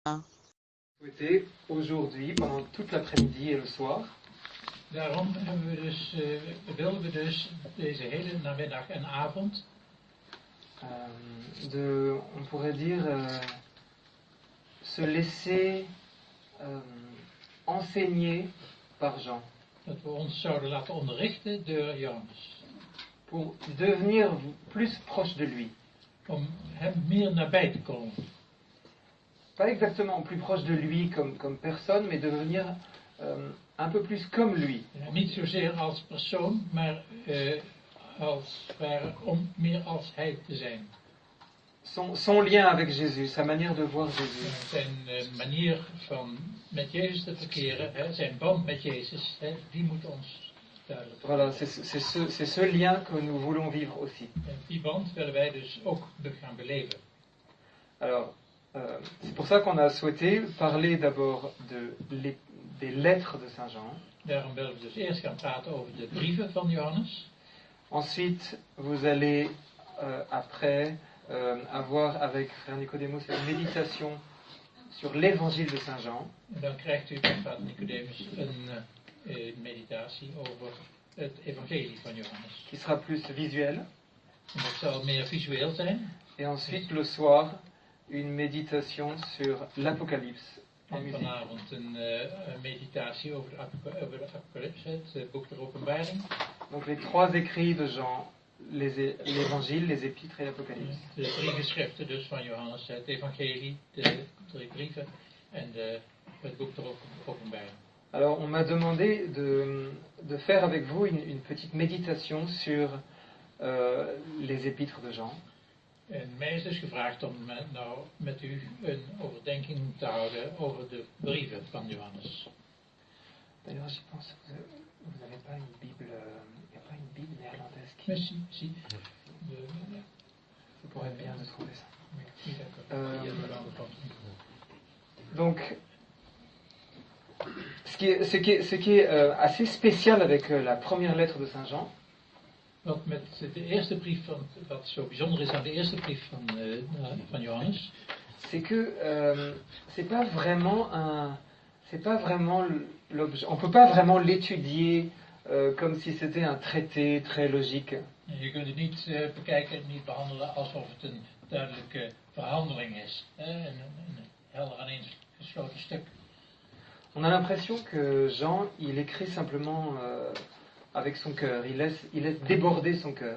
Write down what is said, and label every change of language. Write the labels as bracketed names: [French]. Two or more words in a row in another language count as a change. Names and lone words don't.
[French] Souhaité aujourd'hui, pendant toute l'après-midi et le soir, [Dutch] Daarom wilden we dus deze hele namiddag en avond [French] on pourrait dire, se laisser enseigner par Jean, [Dutch] dat we ons zouden laten onderrichten door Johannes. [French] pour devenir plus proche de lui. [Dutch] Om hem meer nabij te komen. [French] Pas exactement plus proche de lui comme personne, mais devenir un peu plus comme lui. [Dutch] Niet zozeer als persoon, maar om meer als hij te zijn. [French] Son lien avec Jésus, sa manière de voir Jésus. [Dutch] Zijn manier van met Jezus te verkeren, zijn band met Jezus, die moet ons duidelijk worden. [French] Voilà, c'est ce lien que nous voulons vivre aussi. [Dutch] En die band willen wij dus ook gaan beleven. [French] Alors, c'est pour ça qu'on a souhaité parler d'abord des lettres de Saint Jean. [Dutch] Daarom willen we dus eerst gaan praten over de brieven van Johannes. [French] Ensuite, vous allez après avoir avec Frère Nicodémos une méditation sur l'évangile de Saint Jean. [Dutch] En dan krijgt u van Vader Nicodemus een meditatie over het evangelie van Johannes. [French] Qui sera plus visuel. [Dutch] En dat zal meer visueel zijn. [French] Et ensuite, le soir, une méditation sur l'Apocalypse. [Dutch] En vanavond een meditatie over de Apocalypse, het boek der Openbaring. [French] Donc les trois écrits de Jean, l'évangile, les épîtres et l'Apocalypse. [Dutch] De drie geschriften dus van Johannes, het evangelie, de drie brieven en het boek der Openbaring. [French] Alors on m'a demandé de faire avec vous une petite méditation sur les épîtres de Jean. [Dutch] En mij is dus gevraagd om nou met u een overdenking te houden over de brieven van Johannes. [French] D'ailleurs, j'y pense, vous n'avez pas une Bible, il n'y a pas une Bible néerlandaise qui... Mais si. Ça pourrait être bien de trouver ça. Oui, d'accord. Donc, ce qui est assez spécial avec la première lettre de Saint Jean, [Dutch] Wat met de eerste brief wat zo bijzonder is aan de eerste brief van Johannes, [French] c'est que c'est pas vraiment l'objet. On peut pas vraiment l'étudier comme si c'était un traité très logique. [Dutch] Je kunt het niet bekijken en niet behandelen alsof het een duidelijke verhandeling is, een helder aaneengesloten stuk. [French] On a l'impression que Jean, il écrit simplement avec son cœur. Il laisse déborder son cœur.